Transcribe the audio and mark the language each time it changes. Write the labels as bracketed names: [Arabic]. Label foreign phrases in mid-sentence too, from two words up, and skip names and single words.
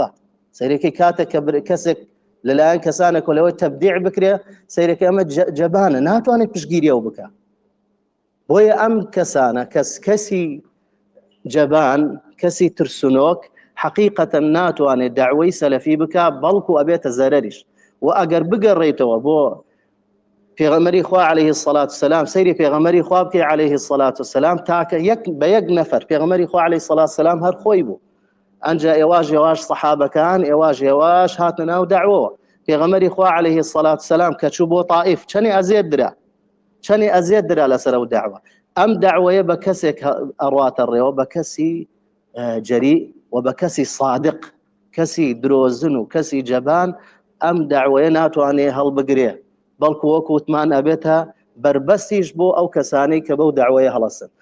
[Central Kurdish] سەیرەکەی کاتێک کە کەسێک لەلایەن کەسانێک لەوەی تەبدیع بکرێ، سەیرەکەی ئەمە جەبانە، ناتوانێت پشتگیریەوە بکە. بۆیە ئەم کەسانە کەسی جەبان، کەسی ترسنۆک حەقیقەتەن ناتوانێت داعوەی سەلەفی بکە، بەڵکو ئەبێتە زەرەریش. و ئەگەر بگەڕێیتەوە بۆ پێغەمبەری خوا [Arabic] عليه الصلاة والسلام، [Central Kurdish] سەیری پێغەمبەری خوا بکەی [Arabic] عليه الصلاة والسلام، [Central Kurdish] تاکە بە یەک نەفەر پێغەمبەری خوا [Arabic] عليه الصلاة والسلام [Central Kurdish] هەر خۆی بوو. ئەنجا ئێواش سەحابەکان ئێواش هاتنە ناو داعوەوە. پێغەمبەری خوا [Arabic] عليه الصلاة والسلام [Central Kurdish] کە چوو بۆ طائف چەندی ئەزیەت درا لەسەر ئەو داعوە. ئەم داعوەیە بە کەسێک ئەڕواتە ڕێوە، بە کەسی جەریء و بە کەسی صادق، کەسی درۆزن و کەسی جەبان ئەم داعوەیە ناتوانێت هەڵبگرێ، بەڵکو وەکو وتمان ئەبێتە بربەستیش بۆ ئەو کەسانەی کە بەو داعوەیە هەڵەسن.